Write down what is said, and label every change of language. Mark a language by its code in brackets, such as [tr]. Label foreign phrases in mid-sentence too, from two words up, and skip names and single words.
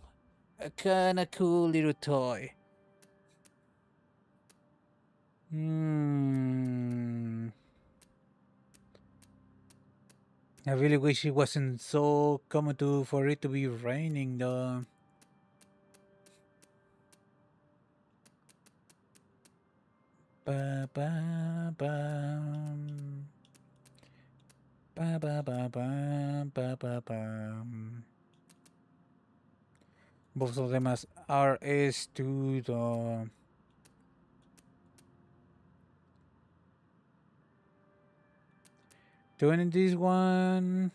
[en] A kinda cool little toy. Hmm. I really wish it wasn't so common for it to be raining though. Ba ba bum. Ba ba ba bum, ba ba bum. Both of them as RS2 though. Doing this one.